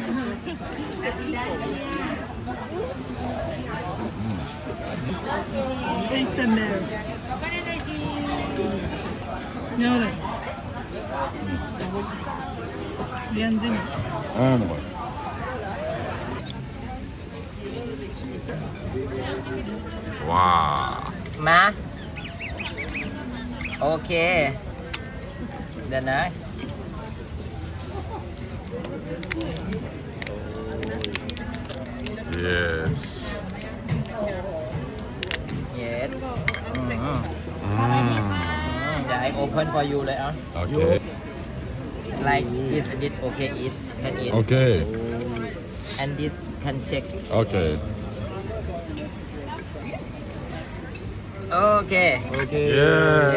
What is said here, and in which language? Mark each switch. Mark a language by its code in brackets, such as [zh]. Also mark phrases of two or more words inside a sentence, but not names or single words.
[en] ASMR. Яа. Янзэн. [mn] Амар. [en] Wow. [th] มาโอเคเดี๋ยวนะ [en] Yes. yes เดี๋ยว I open for you เลยอ่ะ Okay. like this okay eat can eat Okay. and this can check Okay. okay Yeah.